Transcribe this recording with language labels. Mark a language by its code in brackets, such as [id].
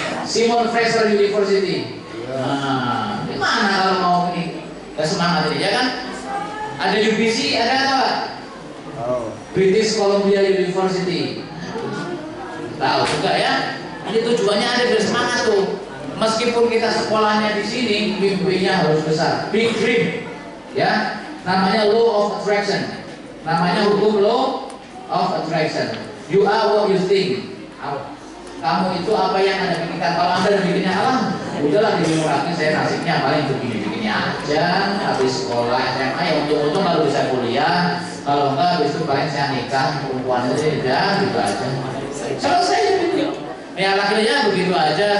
[id] Simon Fraser University. Nah, gimana kalau mau ini semangat ini, ya kan? Ada UBC, ada apa? British Columbia University. Tahu juga ya? Ini tujuannya ada biar semangat tuh. Meskipun kita sekolahnya di sini, mimpinya harus besar. [en] Big dream, ya. [id] Namanya law of attraction. Namanya hukum law of attraction. [en] You are what you think. [id] Kamu itu apa yang Anda pikirkan. Kalau Anda bikinnya udahlah di orangnya saya nasibnya paling begini-begini aja. Habis sekolah SMA ya untung-untung kalau bisa kuliah. Kalau enggak habis itu paling saya nikah perempuan aja gitu aja. Selesai gitu. Ya akhirnya begitu aja.